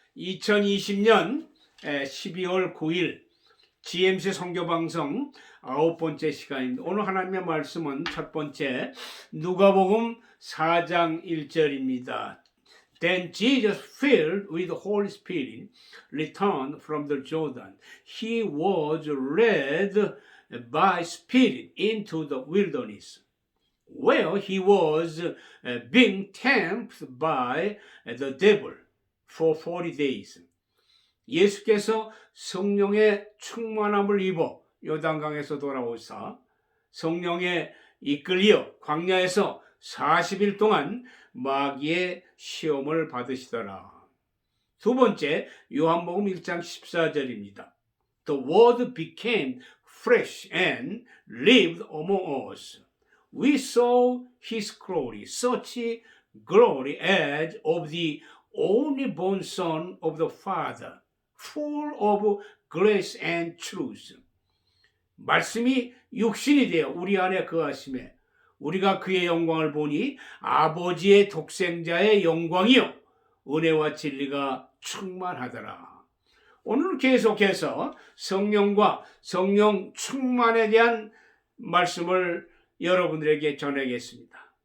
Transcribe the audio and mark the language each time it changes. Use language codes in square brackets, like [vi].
[ko] 2020년 12월 9일 GMC 선교방송 9번째 시간입니다. 오늘 하나님의 말씀은 첫 번째 누가복음 4장 1절입니다. [en] Then Jesus, filled with the Holy Spirit, returned from the Jordan. He was led by Spirit into the wilderness, where he was being tempted by the devil for 40 days. [ko] 예수께서 성령의 충만함을 입어 요단강에서 돌아오사 성령에 이끌려 광야에서 40일 동안 마귀의 시험을 받으시더라. 두 번째 요한복음 1장 14절입니다. [en] The word became flesh and lived among us. We saw his glory, such glory as of the only born Son of the Father, full of grace and truth. [ko] 말씀이 육신이 되어 우리 안에 거하심에 우리가 그의 영광을 보니 아버지의 독생자의 영광이요 은혜와 진리가 충만하더라. 오늘 계속해서 성령과 성령 충만에 대한 말씀을 여러분들에게 전하겠습니다.